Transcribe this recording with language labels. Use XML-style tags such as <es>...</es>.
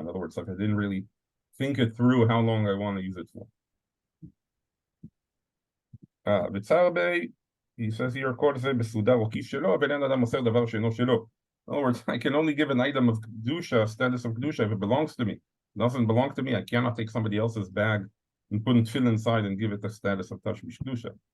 <en>In other words, like I didn't really think it through how long I want to use it for.</en> <he>B'tzarbe,</he> <en>he says here,</en> <he>כל זה בסודר או כיס שלו, ואין אדם מוסר דבר שאינו שלו.</he> <en>In other words, I can only give an item of kedusha, status of kedusha, if it belongs to me. It doesn't belong to me, I cannot take somebody else's bag and put it fill inside and give it the status of tashmish kedusha.</en>